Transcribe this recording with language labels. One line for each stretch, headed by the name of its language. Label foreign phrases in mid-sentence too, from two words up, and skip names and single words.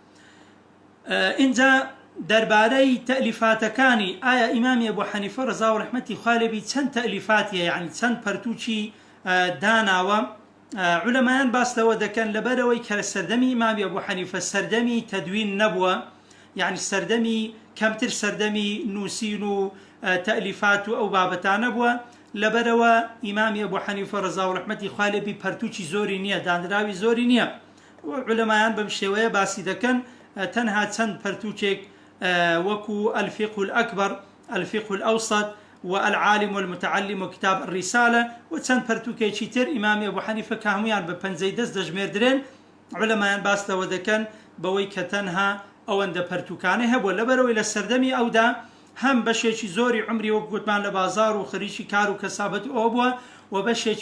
Central Kurdish: اینجا دەربارەی تەلیفاتەکانی ئایا ئیمامی ئەبوو حەنیفە ڕەزا و ڕەحمەتی خوا لێبی چەند تەلیفاتیە، یعنی چەند پەرتووکی داناوە، عولەمایان باستەوە دەکەن لەبەرەوەی کە سەردەمی ئیمامی ئەبوو حەنیفە سەردەمی تەدوین نەبووە، یعنی سەردەمی کەمتر سەردەمی نووسین و تەلیفات و ئەو بابەتانە بووە، لەبەرەوە ئیمامی ئەبوو حەنیفە ڕەزا و ڕەحمەتی خوا لێبی پەرتووکی زۆری نییە، دانراوی زۆری نییە. عولەمایان بەم شێوەیە باسی دەکەن تەنها چەند پەرتووکێک وەکو الفقه الأكبر، الفقه الأوسط والعالم والمتعلم وكتاب الرسالة وچەند پەرتووکێکی تر ئیمامی ئەبوو حەنیفە کە هەمویان بە پەنجەی دەست دەژمێردرێن، عولەمایان باستەوە دەکەن بەوەی کە تەنها ئەوەندە پەرتووکانەی هەبووە، لەبەرەوەی لە سەردەمی ئەودا هەم بەشێکی زۆری عمری وەک گوتمان لە بازار و خەریکی کار و کەسابەت ئەوە بووە و بەشێکی